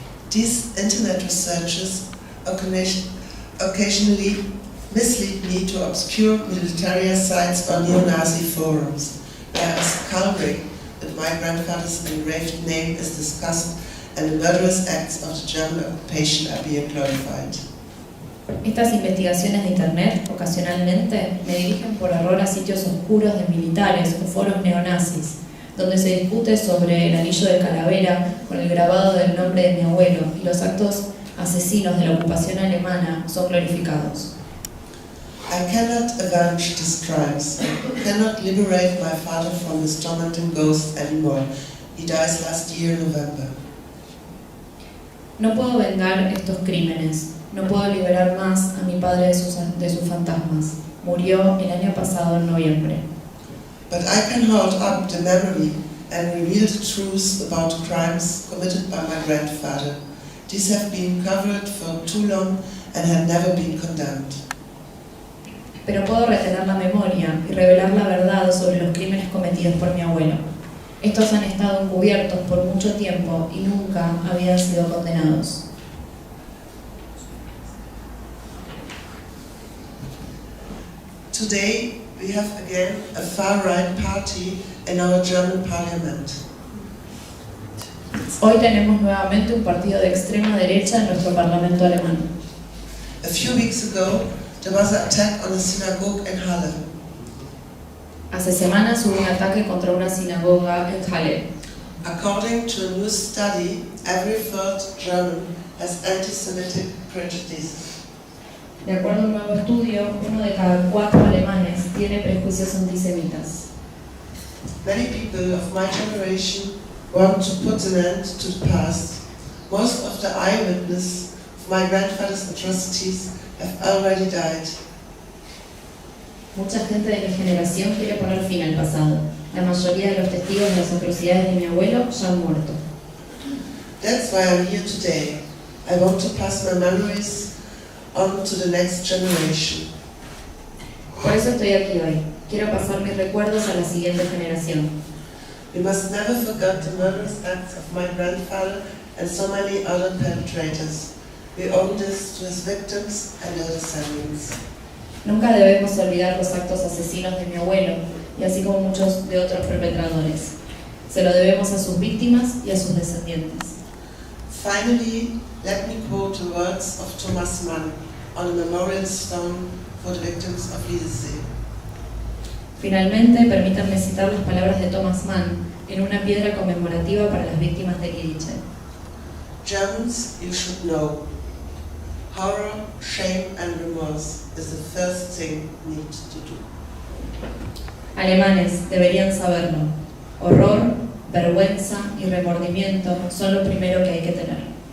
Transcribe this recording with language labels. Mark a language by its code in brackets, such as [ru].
[en] These internet researches occasionally mislead me to obscure military sites or neo-Nazi forums, where a skull rig with my grandfather's engraved name is discussed and the murderous acts of the German occupation are being glorified. [es] Estas investigaciones de internet ocasionalmente me dirigen por error a sitios oscuros de militares o foros neonazis, donde se discute sobre el anillo de calavera con el grabado del nombre de mi abuelo y los actos asesinos de la ocupación alemana son glorificados. [en] I cannot avenge these crimes. I cannot liberate my father from his tormenting ghosts anymore. He dies last year in November. [es] No puedo vengar estos crímenes. No puedo liberar más a mi padre de sus fantasmas. Murió el año pasado en noviembre. [en] But I can hold up the memory and reveal the truth about crimes committed by my grandfather. These have been covered for too long and had never been condemned. [es] Pero puedo retener la memoria y revelar la verdad sobre los crímenes cometidos por mi abuelo. Estos han estado encubiertos por mucho tiempo y nunca habían sido condenados. [en] Today we have again a far-right party in our German parliament. [es] Hoy tenemos nuevamente un partido de extrema derecha en nuestro parlamento alemán. [en] A few weeks ago, there was an attack on a synagogue in Halle. [es] Hace semanas hubo un ataque contra una sinagoga en Halle. [en] According to a new study, every third German has anti-Semitic prejudices. [es] De acuerdo a un nuevo estudio, 1 de cada 4 alemanes tiene prejuicios antisemitas. [en] Many people of my generation want to put an end to the past. Most of the eyewitnesses of my grandfather's atrocities have already died. [es] Mucha gente de mi generación quiere poner fin al pasado. La mayoría de los testigos de las atrocidades de mi abuelo ya han muerto. [en] That's why I'm here today. I want to pass my memories on to the next generation. [es] Por eso estoy aquí hoy. Quiero pasar mis recuerdos a la siguiente generación. [en] We must never forget the murderous acts of my grandfather and so many other perpetrators. We owe this to his victims and their descendants. [es] Nunca debemos olvidar los actos asesinos de mi abuelo, y así como muchos de otros perpetradores. Se lo debemos a sus víctimas y a sus descendientes. [en] Finally, let me quote the words of Thomas Mann on a memorial stone for the victims of Liesel. [es] Finalmente, permítanme citar las palabras de Thomas Mann en una piedra conmemorativa para las víctimas de Liesel. [en] Germans, you should know. Horror, shame and remorse is the first thing we need to do. [es] Alemanes, deberían saberlo. Horror, vergüenza y remordimiento son lo primero que hay que tener.